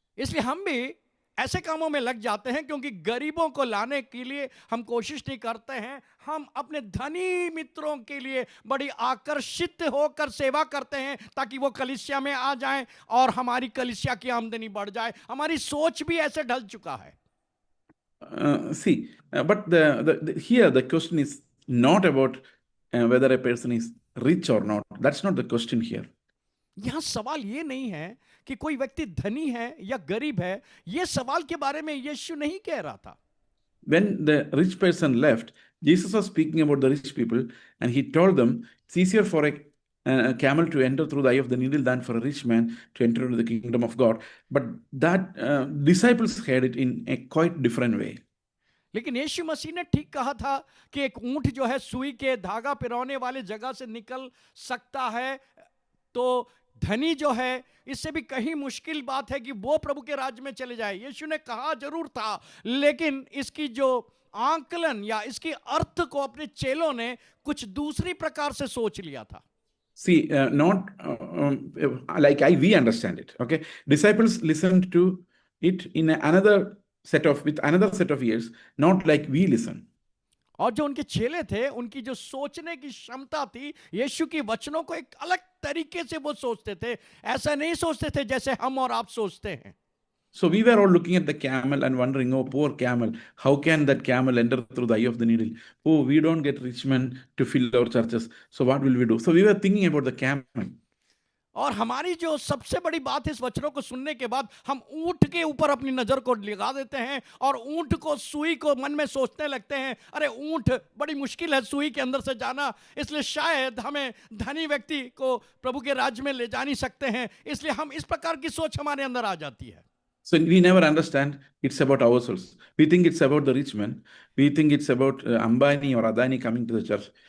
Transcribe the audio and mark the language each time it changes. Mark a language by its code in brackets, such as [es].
[hi] इसलिए हम भी ऐसे कामों में लग जाते हैं क्योंकि गरीबों को लाने के लिए हम कोशिश नहीं करते हैं, हम अपने धनी मित्रों के लिए बड़ी आकर्षित होकर सेवा करते हैं ताकि वो कलीसिया में आ जाएं और हमारी कलीसिया की आमदनी बढ़ जाए। हमारी सोच भी ऐसे ढल चुका है। [en] But here the question is not about whether a person is rich or not. That's not the question here. [hi] यहां सवाल ये नहीं है कि कोई व्यक्ति धनी है या गरीब है, ये सवाल के बारे में यीशु नहीं कह रहा था। [en] When the rich person left, Jesus was speaking about the rich people, and he told them it's easier for a camel to enter through the eye of the needle than for a rich man to enter into the kingdom of God. But that disciples heard it in a quite different way. [hi] लेकिन यीशु मसीह ने ठीक कहा था कि एक ऊंट जो है सुई के धागा पिरोने वाले जगह से निकल सकता है, तो धनी जो है इससे भी कहीं मुश्किल बात है कि वो प्रभु के राज्य में चले जाए। यीशु ने कहा जरूर था, लेकिन इसकी जो आंकलन या इसकी अर्थ को अपने चेलों ने कुछ दूसरी प्रकार से सोच लिया था। [en] See, not like we understand it. Okay, disciples listened to it in with another set of ears, not like we listen. [hi] और जो उनके चेले थे, उनकी जो सोचने की क्षमता थी, यीशु की वचनों को एक अलग तरीके से वो सोचते थे, ऐसा नहीं सोचते थे जैसे हम और आप सोचते हैं। [en] So we were all looking at the camel and wondering, oh, poor camel, how can that camel enter through the eye of the needle? Oh, we don't get rich men to fill our churches. So what will we do? So we were thinking about the camel. [hi] और हमारी जो सबसे बड़ी बात है इस वचनों को सुनने के बाद, हम ऊंट के ऊपर अपनी नजर को लगा देते हैं और ऊंट को सुई को मन में सोचने लगते हैं, अरे ऊंट बड़ी मुश्किल है सुई के अंदर से जाना, इसलिए शायद हमें धनी व्यक्ति को प्रभु के राज्य में ले जा नहीं सकते हैं, इसलिए हम इस प्रकार की सोच हमारे अंदर आ जाती है। [en] So we never understand it's about ourselves. We think it's about the rich man. We think it's about Ambani or Adani coming to the church.